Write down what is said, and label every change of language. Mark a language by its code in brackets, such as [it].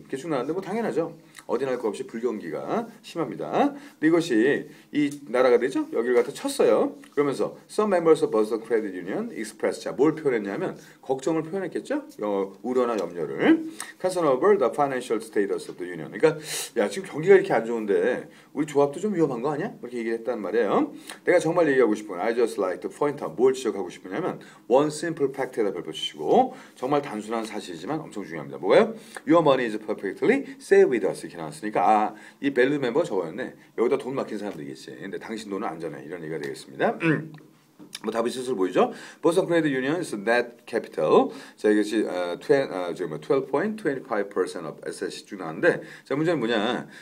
[ko] 이렇게 쭉 나왔는데 뭐 당연하죠. 어디나 할 거 없이 불경기가 심합니다. 근데 이것이 이 나라가 되죠? 여기를 갖다 쳤어요. 그러면서 [en] some members of Boston Credit Union expressed. [ko] 자, 뭘 표현했냐면 걱정을 표현했겠죠? 우려나 염려를. [en] concern over the financial status of the union. [ko] 그러니까 야, 지금 경기가 이렇게 안 좋은데 우리 조합도 좀 위험한 거 아니야? 이렇게 얘기했단 말이에요. 내가 정말 얘기하고 싶은 건 [en] I just like to point out. [ko] 뭘 지적하고 싶으냐면 [en] one simple fact [ko] 에다 별표 치시고 정말 단순한 사실이지만 엄청 중요합니다. 뭐가요? [en] Your money is perfectly safe with us. [ko] 이렇게 나왔으니까 이 밸류 멤버가 저거였네. 여기다 돈 맡긴 사람들이겠지. 근데 당신 돈은 안전해. 이런 얘기가 되겠습니다. 뭐 답이 스스로 보이죠? [en] Boston Credit Union is net capital. [ko] 자, 이것이 12.25% [en] of assets [ko] 쭉 나왔는데, 자, 문제는 뭐냐?